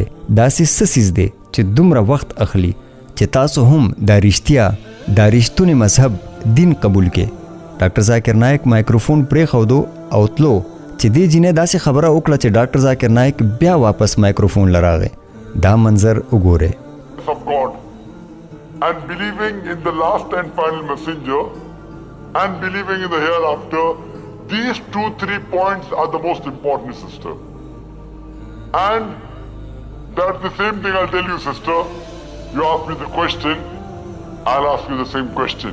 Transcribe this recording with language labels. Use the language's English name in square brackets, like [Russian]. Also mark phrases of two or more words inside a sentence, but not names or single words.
[Pashto] داسې څه څیز دی چې دومره وخت اخلي چې تاسو هم دا رښتیا دا رښتونی مذهب دین قبول کې؟ ډاکټر ذاکر نایک مایکروفون پرېښودو او تلو چې دې جینۍ داسې خبره وکړه چې ډاکټر ذاکر نایک بیا واپس مایکروفون له راغی. دا منظر وګورئ. [English] Of God, and believing in the last and final messenger and believing in the hereafter, these 2-3 points are the most important, sister. And that's the same thing I'll tell you, sister. You ask me the question, I'll ask you the same question.